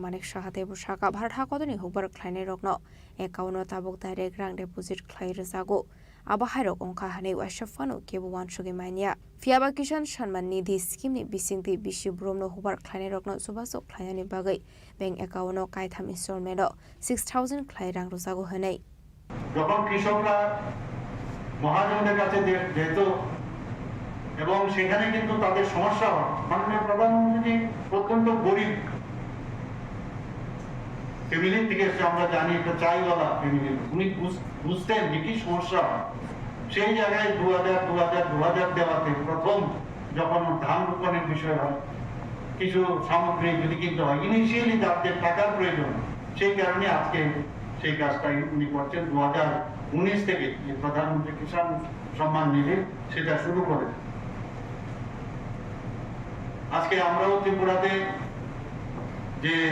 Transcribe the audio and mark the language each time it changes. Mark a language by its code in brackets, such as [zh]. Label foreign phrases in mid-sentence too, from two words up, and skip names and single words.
[trp] Manik Saha Debu Shaka Bharat Hakotoni Hukbar Khlainai Rokno Ekauno Tabok Direct Rang Deposit Khlai Rezago Abahirok Ongka Hanei Washafano Kebu Wanshugi Mania Fiaba Kisan Shanman Nidhi Scheme ni Bisingti Bishi Bromno Hukbar Khlainai Rokno Subasok Khlainani Bagai Bank Ekauno Kaitham Installment 6,000 Khlai Rang Rezago Hanei [bn] যখন কৃষকরা মহাজনদের কাছে যেত এবং সেখানে কিন্তু তাদের সমস্যা হয় মাননীয় প্রধানমন্ত্রী অত্যন্ত গরিব ফ্যামিলি থেকে এসে আমরা জানি একটা চাইওয়ালা ফ্যামিলি উনি বুঝতেন যে কি সমস্যা হয় সেই জায়গায় 2000 দেওয়াতে প্রথম যখন ধান রোপণের বিষয় হয় কিছু সামগ্রী যদি কিনতে হয় ইনিশিয়ালি তাদের টাকার প্রয়োজন সেই কারণে আজকে সেই কাজটাই উনি করছেন 2019 থেকে যে প্রধানমন্ত্রী কিষাণ সম্মান নিধি সেটা শুরু করেন আজকে আমরাও ত্রিপুরাতে যে